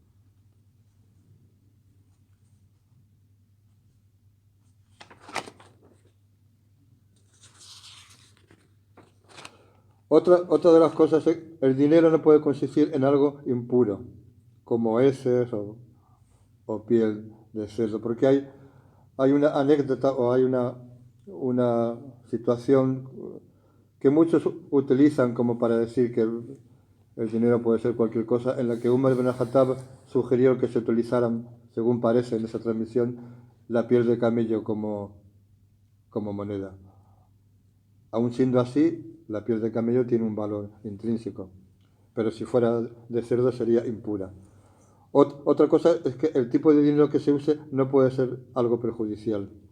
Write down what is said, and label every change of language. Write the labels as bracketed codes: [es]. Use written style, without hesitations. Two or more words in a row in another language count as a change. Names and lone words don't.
[es] Otra de las cosas es que el dinero no puede consistir en algo impuro, como heces o piel de cerdo, porque hay una anécdota o hay una situación que muchos utilizan como para decir que el dinero puede ser cualquier cosa, en la que Umar ibn al-Khattab sugirió que se utilizaran, según parece en esa transmisión, la piel de camello como moneda. Aun siendo así, la piel de camello tiene un valor intrínseco, pero si fuera de cerdo sería impura. Otra cosa es que el tipo de dinero que se use no puede ser algo perjudicial.